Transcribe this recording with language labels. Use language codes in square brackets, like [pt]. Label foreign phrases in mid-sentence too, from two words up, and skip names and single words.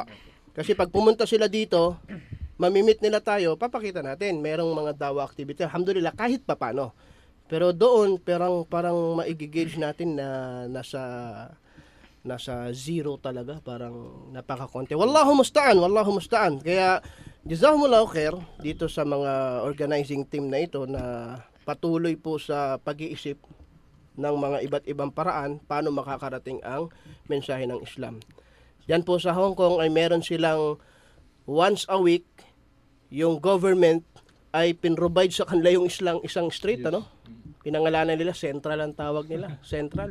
[tl] Kasi pag pumunta sila dito, mamimit nila tayo, papakita natin, merong mga dawa activity. Alhamdulillah, kahit papano. Pero doon, parang maigigage natin na nasa zero talaga, parang napakakonti. [ar] والله المستعان. [tl] Kaya, [ar] جزاكم الله خير [tl] dito sa mga organizing team na ito na patuloy po sa pag-iisip ng mga iba't ibang paraan paano makakarating ang mensahe ng Islam. Yan po sa Hong Kong ay meron silang once a week, yung government ay pinrovide sa kanila yung isang street, Pinangalanan nila, Central ang tawag nila, Central.